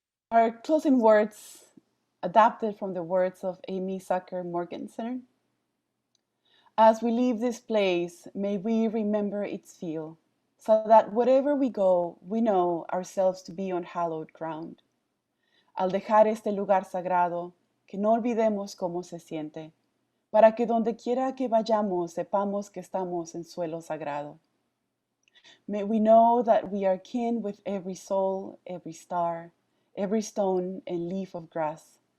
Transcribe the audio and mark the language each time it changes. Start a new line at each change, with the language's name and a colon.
English: Our closing words, adapted from the words of Amy Zucker Morgenstern. As we leave this place, may we remember its feel, so that wherever we go, we know ourselves to be on hallowed ground.
Spanish: Al dejar este lugar sagrado, que no olvidemos cómo se siente, para que donde quiera que vayamos sepamos que estamos en suelo sagrado.
English: May we know that we are kin with every soul, every star, every stone and leaf of grass.